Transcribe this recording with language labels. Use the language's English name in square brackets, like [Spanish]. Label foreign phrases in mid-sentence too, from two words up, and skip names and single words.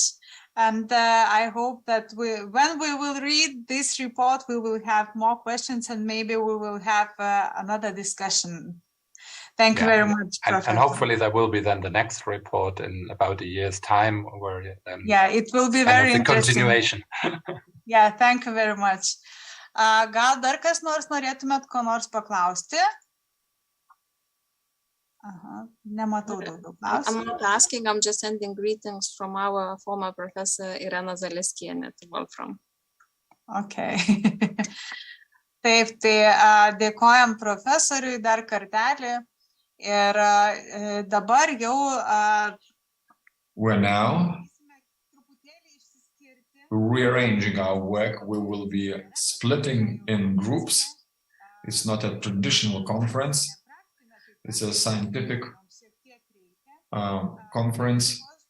[English] And I hope that when we will read this report, we will have more questions, and maybe we will have another discussion. Thank you very much, Professor. And hopefully there will be then the next report in about a year's time, where it will be very interesting. Continuation. Yeah, thank you very much. [Lithuanian] Gal dar kas nors norėtumėt ko nors paklausti? Nematau daugiau klausimų. [English] I'm not asking, I'm just sending greetings from our former professor Irena Zaleskienė to Wolfram. Okay. [Lithuanian] Taip, tai dėkojam profesoriui dar kartelį. Ir dabar jau [English] we're now rearranging our work. We will be splitting in groups. It's not a traditional conference. It's a scientific conference.